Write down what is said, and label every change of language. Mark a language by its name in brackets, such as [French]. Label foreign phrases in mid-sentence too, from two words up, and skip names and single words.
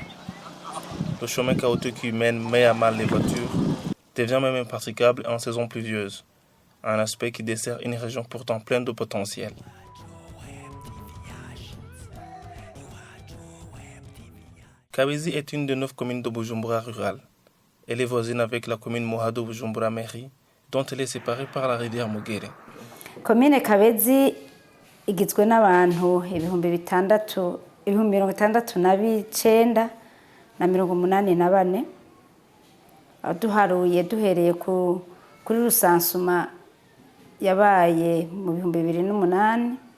[French] Le chemin chaotique qui met à mal les voitures devient même impraticable en saison pluvieuse, un aspect qui dessert une région pourtant pleine de potentiel. Kabezi est une des 9 communes de Bujumbura rurale. Elle est voisine avec la commune Mohado Bujumbura Mairie, dont elle est séparée par la rivière Mugere. [Rundi] Commune Kabezi igizwe n'abantu ibihumbi 69 na 84 duharuye duhereye kuri rusansuma yabaye mu 2008